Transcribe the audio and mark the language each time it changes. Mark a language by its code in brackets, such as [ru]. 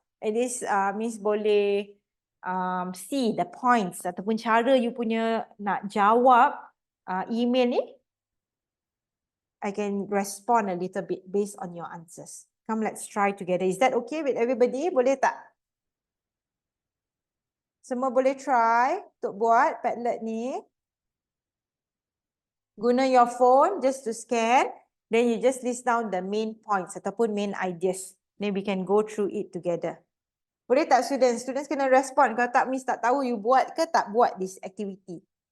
[en] At least Miss boleh see the points [ms] ataupun cara you punya nak jawab [en] email ni. I can respond a little bit based on your answers. Come, let's try together. Is that okay with everybody? [ms] Boleh tak? Semua boleh try untuk buat Padlet ni. Guna [en] your phone just to scan. Then you just list down the main points ataupun main ideas. Then we can go through it together. [ms] Boleh tak students? Students kena respond. Kalau tak, Miss tak tahu you buat ke tak buat [en] this activity.